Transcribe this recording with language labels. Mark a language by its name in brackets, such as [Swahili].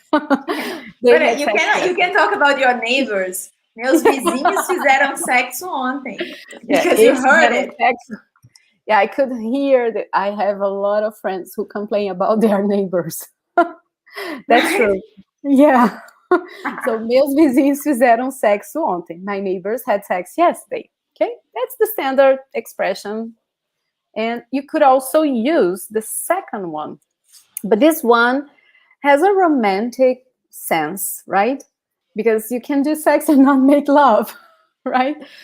[English] But you can talk about your neighbors. [Portuguese] Meus vizinhos fizeram sexo ontem. [English] Because you heard it. Sexo. Yeah, I could hear that. I have a lot of friends who complain about their neighbors. That's Right? true. Yeah. [Portuguese] So, meus vizinhos fizeram sexo ontem. [English] My neighbors had sex yesterday. Okay, that's the standard expression. And you could also use the second one, but this one has a romantic sense, right? Because you can do sex and not make love, right?